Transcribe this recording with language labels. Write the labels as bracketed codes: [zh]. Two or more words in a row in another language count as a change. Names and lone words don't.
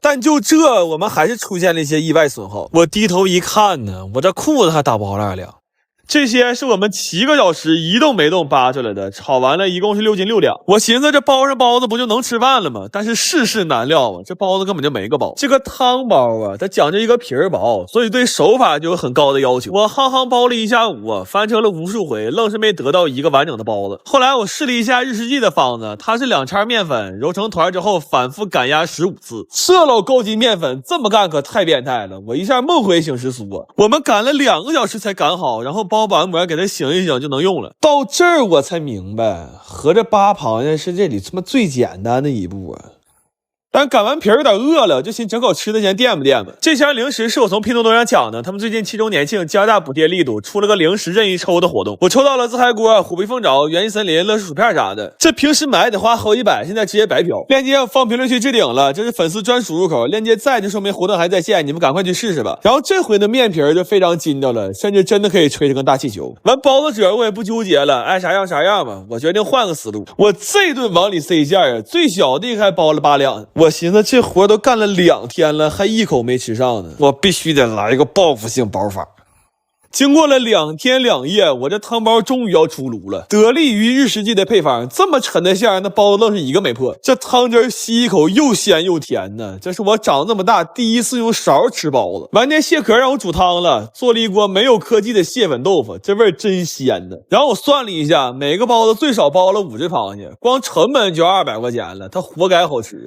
[zh] 但就這，我們還是出現了一些意外損耗。我低頭一看呢，我這褲子還打包了2兩。這些是我們7個小時一動沒動扒出來的，炒完了一共是6斤6兩。我尋思這包上包子不就能吃飯了嗎？但是世事難料啊，這包子根本就沒個包。這個湯包啊，它講究一個皮兒薄，所以對手法就有很高的要求。我夯包了一下午啊，翻成了無數回，愣是沒得到一個完整的包子。後來我試了一下日式記的方子，它是2叉麵粉揉成團之後反復擀壓15次。這老高筋麵粉這麼幹可太變態了，我一下夢回醒时蘇啊！我們擀了2個小時才擀好，然後包完膜給它醒一醒就能用了。到這兒我才明白，合着扒螃蟹是這裡他媽最簡單的一步啊。但擀完皮有點餓了，就寻整口吃的先垫吧墊吧。这箱零食是我從拼多多上搶的，他們最近7周年慶加大補貼力度，出了個零食任意抽的活動。我抽到了自嗨鍋、虎皮鳳爪、元氣森林、樂事薯片啥的。這平時買得花好幾百，現在直接白嫖。鏈接要放評論區置頂了，這是粉絲專屬入口，鏈接在就說明活動還在線，你們趕快去試試吧。然後這回的面皮就非常筋道了，甚至真的可以吹成個大氣球。完包子褶我也不糾結了，愛啥樣啥樣吧。我決定換個思路，我這頓往裡塞餡啊，最小的還包了8兩。我尋思這活都幹了2天了，還一口沒吃上呢，我必須得來一個報復性包法。經過了2天2夜，我這湯包終於要出爐了。得力於日食記的配方，這麼沉的餡，那包子愣是一個沒破。這湯汁吸一口又鮮又甜呢，這是我長這麼大第一次用勺吃包子。完天蟹殼讓我煮湯了，做了一鍋沒有科技的蟹粉豆腐，這味兒真鮮呢。然後我算了一下，每個包子最少包了5只螃蟹，光成本就200塊錢了，它活該好吃。